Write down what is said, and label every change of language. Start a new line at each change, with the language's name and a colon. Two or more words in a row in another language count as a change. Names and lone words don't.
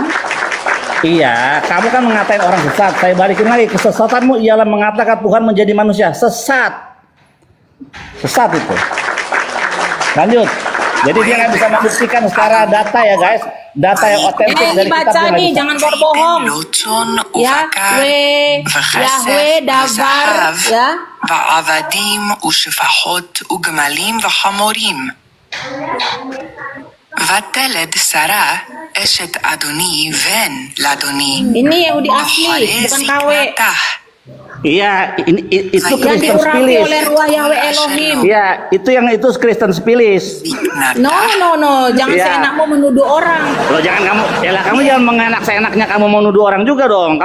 Indonesian: Iya, kamu kan mengatain orang sesat. Saya balikin lagi, kesesatanmu ialah mengatakan Tuhan menjadi manusia. Sesat. Sesat itu. Lanjut. Jadi dia nggak bisa membuktikan secara data ya guys. data yang otentik dari dibaca kitabnya nggak nih, bisa. jangan berbohong. Yahweh dabar ya.
Hebrew: ועבדים ושפחות וגמלים וחמורים. ותלד שרה אשת אדוני בן לאדוני.
Indonesian: Ini Yahudi asli, bukan KW. Iya, itu Yang Kristen diurapi Spilis. oleh ruah Yahweh Elohim. Iya, itu Kristen Spilis. No, jangan Iya. seenakmu menuduh orang. Loh jangan kamu, kamu jangan mengenak seenaknya kamu mau nuduh orang juga dong.